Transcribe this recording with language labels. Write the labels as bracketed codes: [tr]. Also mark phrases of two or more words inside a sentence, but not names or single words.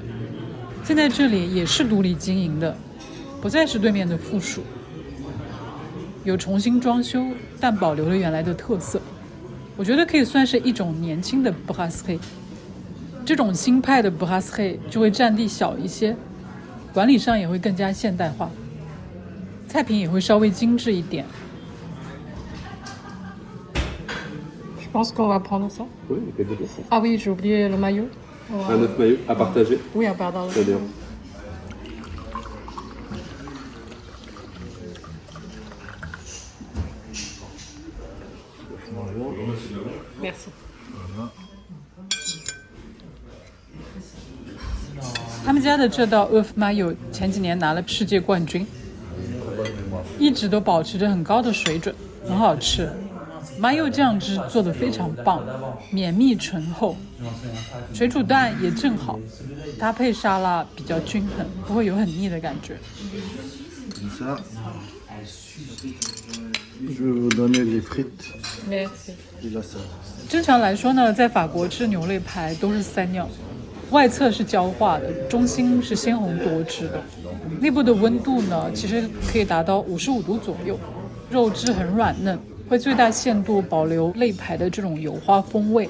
[zh] 现在这里也是独立经营的，不再是对面的附属，有重新装修，但保留了原来的特色。我觉得可以算是一种年轻的 Brasserie。这种新派的 Brasserie 就会占地小一些，管理上也会更加现代化，菜品也会稍微精致一点。 [fr] Je pense qu'on va prendre ça. Oui, il y a des Ah oui, j'ai oublié le maillot. Un œuf maillot à partager. Oui, pardon. Très bien. Merci. [zh] 他们家的这道 [fr] œuf maillot [zh] 前几年拿了世界冠军，一直都保持着很高的水准，很好吃。maillot 酱汁做得非常棒，绵密醇厚，水煮蛋也正好，搭配沙拉比较均衡，不会有很腻的感觉。 [fr] Ça, je vais vous donner les frites Merci。 et la salade. [zh] 正常来说呢，在法国吃牛肋排都是3样，外侧是焦化的，中心是鲜红多汁的，内部的温度呢其实可以达到55度左右，肉质很软嫩，会最大限度保留肋排的这种油花风味。